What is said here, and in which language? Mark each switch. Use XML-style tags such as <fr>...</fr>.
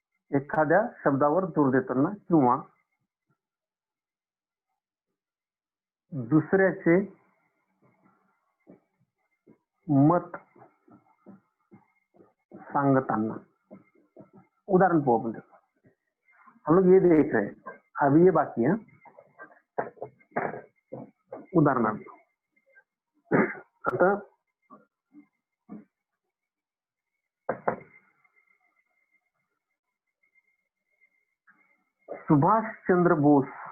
<mr>एखाद्या शब्दावर जोर देताना किंवा दुसऱ्याचे मत सांगताना. उदाहरण पाहू आपण.</mr> <hi>हम लोग ये देख रहे हैं, अभी ये बाकी है.</hi> <mr>उदाहरणार्थ आता सुभाष चंद्र बोस</mr>